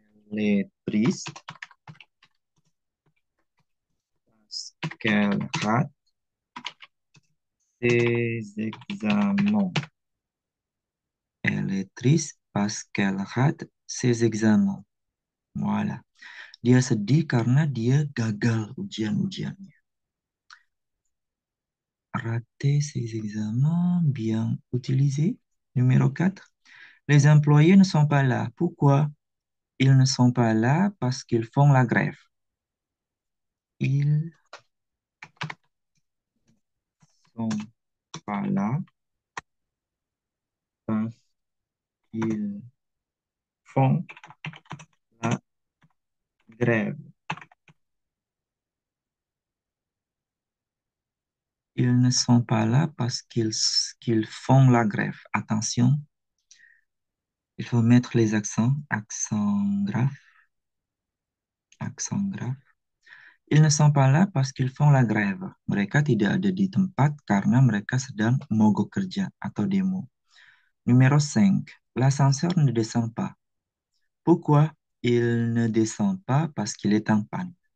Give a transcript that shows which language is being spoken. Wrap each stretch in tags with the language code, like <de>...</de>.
<fr>Elle est triste parce qu'elle rate ses examens. Elle est triste parce qu'elle rate ses examens. Voilà.</fr> <id>Dia sedih karena dia gagal ujian-ujiannya.</id> <fr>Rater ses examens, bien utilisé. Numéro 4. Les employés ne sont pas là. Pourquoi? Ils ne sont pas là parce qu'ils font la grève. Ils sont pas là parce qu'ils font la grève. Ils ne sont pas là parce qu'ils font la grève. Attention, il faut mettre les accents. Accent grave, accent grave. Ils ne sont pas là parce qu'ils font la grève.</fr> <id>Mereka tidak ada di tempat karena mereka sedang mogok kerja atau demo.</id> <fr>Numéro 5. L'ascenseur ne descend pas. Pourquoi? Il ne descend pas parce qu'il est en panne.</fr>